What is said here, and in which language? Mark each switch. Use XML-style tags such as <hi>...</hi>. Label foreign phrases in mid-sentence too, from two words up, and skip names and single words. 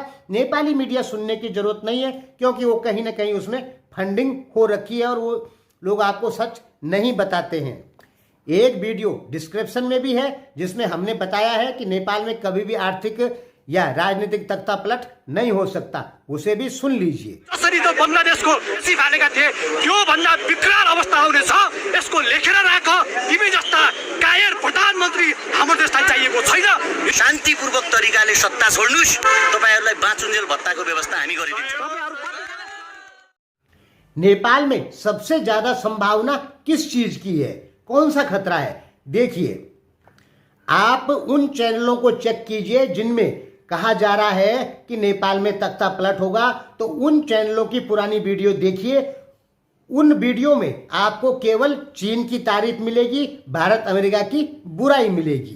<hi>नेपाली मीडिया सुनने की जरूरत नहीं है, क्योंकि वो कहीं ना कहीं उसमें फंडिंग हो रखी है और वो लोग आपको सच नहीं बताते हैं। एक वीडियो डिस्क्रिप्शन में भी है जिसमें हमने बताया है कि नेपाल में कभी भी आर्थिक या राजनीतिक तख्ता पलट नहीं हो सकता, उसे भी सुन लीजिए।</hi> <ne>जसरी त बंगलादेशको सिफालेका थिए त्यो भन्दा विकराल अवस्था हुनेछ, यसको लेखेर राख। तिमी जस्ता कायर प्रधानमन्त्री हाम्रो देशलाई चाहिएको छैन। शान्तिपूर्वक तरिकाले सत्ता छोड्नुस्, तपाईहरुलाई बाँचुन्जेल भत्ताको व्यवस्था हामी गरिदिन्छौँ।</ne> <hi>नेपाल में सबसे ज्यादा संभावना किस चीज की है, कौन सा खतरा है? देखिए, आप उन चैनलों को चेक कीजिए जिनमें कहा जा रहा है कि नेपाल में तख्ता पलट होगा, तो उन चैनलों की पुरानी वीडियो देखिए। उन वीडियो में आपको केवल चीन की तारीफ मिलेगी, भारत अमेरिका की बुराई मिलेगी।</hi>